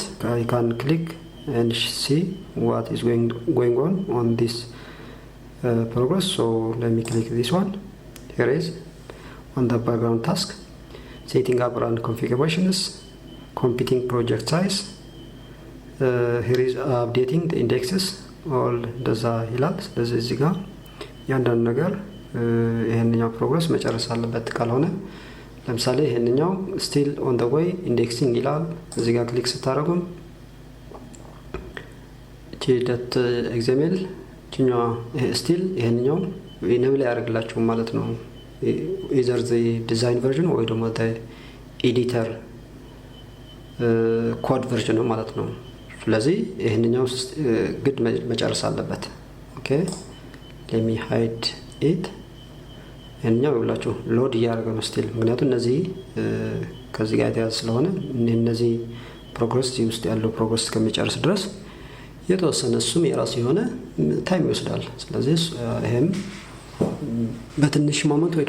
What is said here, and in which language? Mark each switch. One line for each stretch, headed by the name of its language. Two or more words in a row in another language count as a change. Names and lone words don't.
English: I can click and see what is going on this progress. So let me click this one. Here is on the background task, setting up run configurations, computing project size. Here is updating the indexes.
Amharic: all እንደዛ ይላል። ስለዚህ እዚህ ጋር ያንዳንዱ ነገር ይሄንኛው ፕሮግረስ መጨረስ አለበት። ካልሆነ ለምሳሌ ይሄንኛው
English: still on the way indexing
Amharic: ይላል። እዚህ ጋር ክሊክ ስታደርጉም .xml ጭኛው still ይሄንኛው ኢኔብል ያደርግላችሁ ማለት ነው።
English: either the design version
Amharic: ወይ ደግሞ
English: the editor code version
Amharic: ነው ማለት ነው። ስለዚህ ይሄንኛው ግድ መጨረስ አለበት። ኦኬ
English: let me hide it።
Amharic: ይሄንኛው ይብላችሁ ሎድ እያደረገ ነው ስቲል፣ ምክንያቱም እነዚህ ከዚህ ጋር የተያዘ ስለሆነ እነዚህ ፕሮግረስ ውስጥ ያለው ፕሮግረስ ከሚጨርስ ድረስ የተወሰነ እሱም የራሱ የሆነ ታይም ይወስዳል። ስለዚህ ይሄም በትንሽ ሞመንት ወይ